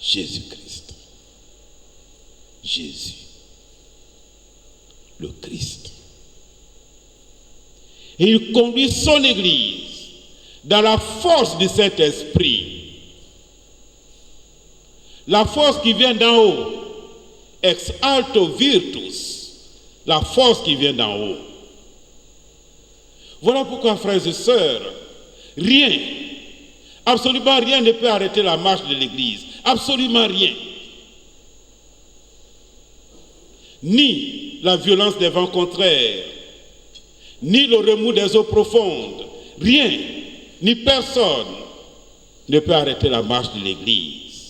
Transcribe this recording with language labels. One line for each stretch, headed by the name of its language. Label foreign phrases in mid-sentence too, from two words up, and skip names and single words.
French: Jésus-Christ. Jésus, le Christ. Et il conduit son Église dans la force de cet esprit. La force qui vient d'en haut,
Latin: ex alto virtus,
French: la force qui vient d'en haut. Voilà pourquoi, frères et sœurs, rien, absolument rien ne peut arrêter la marche de l'Église. Absolument rien. Ni la violence des vents contraires, ni le remous des eaux profondes, rien, ni personne ne peut arrêter la marche de l'Église.